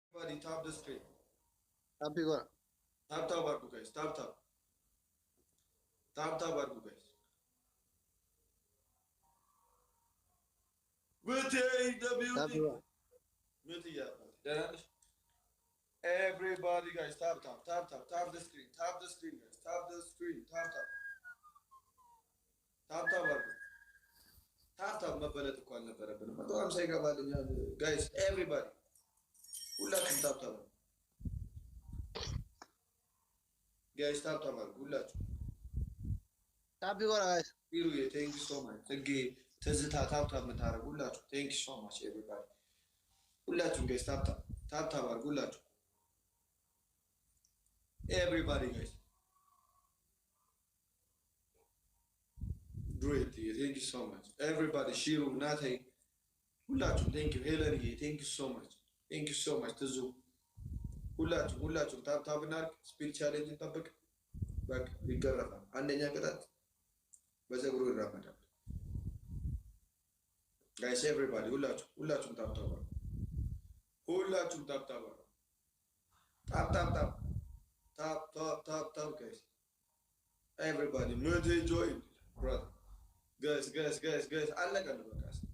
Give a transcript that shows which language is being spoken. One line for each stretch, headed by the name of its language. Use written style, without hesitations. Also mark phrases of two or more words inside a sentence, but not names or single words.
English: Everybody tap the screen. Happy go. Tap tap argu guys. Tap tap. Tap tap argu guys. Within the Happy building. go. Everybody guys tap tap tap tap tap the screen. Tap the screen guys. Tap the screen. Tap tap. Tap tap argu. Tap tap
Amharic: መበለጥ እኮ አልነበረብንም።
English: 150 ይገባልኛል guys. Everybody. ሁላችሁም tap tap. Guys tap tap argu ሁላችሁ. Happy go guys. Biruye thank you so much. ጽጌ ትዝታ tap tap
Amharic: የምታረጉ ሁላችሁ
English: thank you so much everybody. ሁላችሁም guys tap tap tap tap argu ሁላችሁ. Everybody guys. Great, thank you so much. Everybody, Shiru, Nathan, ሁላችሁም thank you. Helen, thank you so much. Thank you so much.
Amharic: ትዙ ሁላችሁም
English: tap tap
Amharic: እናድርግ።
English: speed challenge
Amharic: እንጠብቅ። በቃ ይገረፋል። አንደኛ ቅጣት በፀጉሩ ይራመዳል።
English: guys everybody
Amharic: ሁላችሁም
English: tap tap
Amharic: አድርጉ። ሁላችሁም
English: tap tap
Amharic: አድርጉ።
English: tap tap tap tap tap tap tap guys everybody not join brother guys
Amharic: አለቀን በቃ